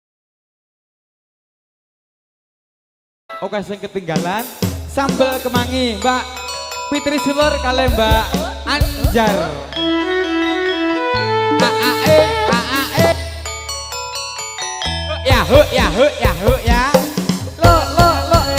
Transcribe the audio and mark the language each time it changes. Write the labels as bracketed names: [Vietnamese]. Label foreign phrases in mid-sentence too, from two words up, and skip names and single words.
[Javanese] Oke sing ketinggalan sambel kemangi Mbak Fitri Sulur kali Mbak Anjar. AAE AAE. Ya hu ya hu ya hu ya. Lo lo lo.